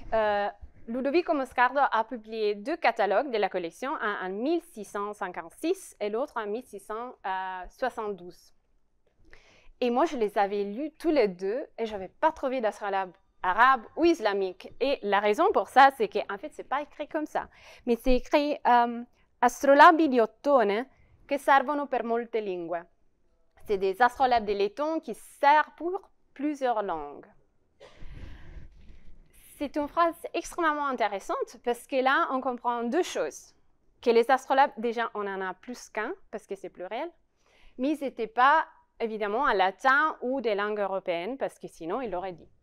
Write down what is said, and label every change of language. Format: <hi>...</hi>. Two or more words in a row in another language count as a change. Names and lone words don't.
<fr>Ludovico Moscardo a publié 2 catalogues de la collection, un en 1656 et l'autre en 1672. Et moi, je les avais lus tous les 2 et je n'avais pas trouvé d'astrolabe arabe ou islamique. Et la raison pour ça, c'est qu'en fait, ce n'est pas écrit comme ça. Mais c'est écrit</fr> <it>astrolabi di ottone che servono per molte lingue.</it> <fr>C'est des astrolabes de laiton qui servent pour plusieurs langues. C'est une phrase extrêmement intéressante parce que là, on comprend 2 choses. Que les astrolabes, déjà, on en a plus qu'un parce que c'est pluriel, mais ils n'étaient pas, évidemment, en latin ou des langues européennes parce que sinon, il l'aurait dit.</fr>